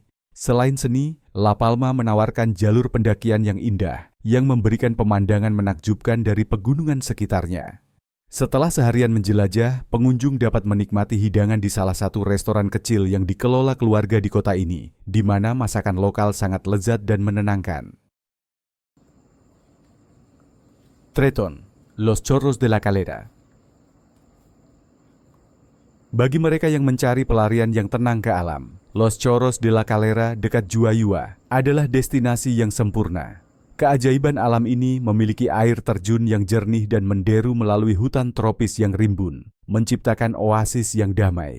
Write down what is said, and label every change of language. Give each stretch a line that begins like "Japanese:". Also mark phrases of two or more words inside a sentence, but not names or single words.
Indonesian: Selain seni, La Palma menawarkan jalur pendakian yang indah, yang memberikan pemandangan menakjubkan dari pegunungan sekitarnya. Setelah seharian menjelajah, pengunjung dapat menikmati hidangan di salah satu restoran kecil yang dikelola keluarga di kota ini, di mana masakan lokal sangat lezat dan menenangkan. 13. Los Chorros de la Calera. Bagi mereka yang mencari pelarian yang tenang ke alam, Los Chorros de la Calera dekat Juayua adalah destinasi yang sempurna. Keajaiban alam ini memiliki air terjun yang jernih dan menderu melalui hutan tropis yang rimbun, menciptakan oasis yang damai.